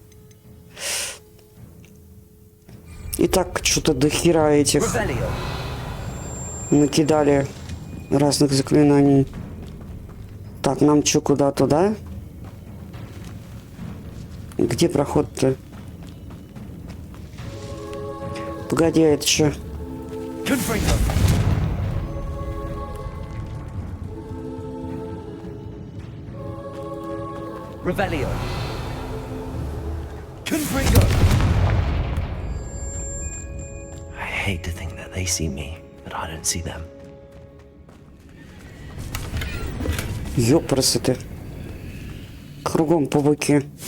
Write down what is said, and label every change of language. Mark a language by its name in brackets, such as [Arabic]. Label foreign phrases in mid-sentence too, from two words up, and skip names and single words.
[Russian] И так что-то дохера этих накидали разных заклинаний. Так, нам что, куда туда? Где проход-то? Погоди, а это что? Revelio. Confringo. [English] I hate to think that they see me, but I don't see them. [Russian] Ёпрасоты. Кругом пауки.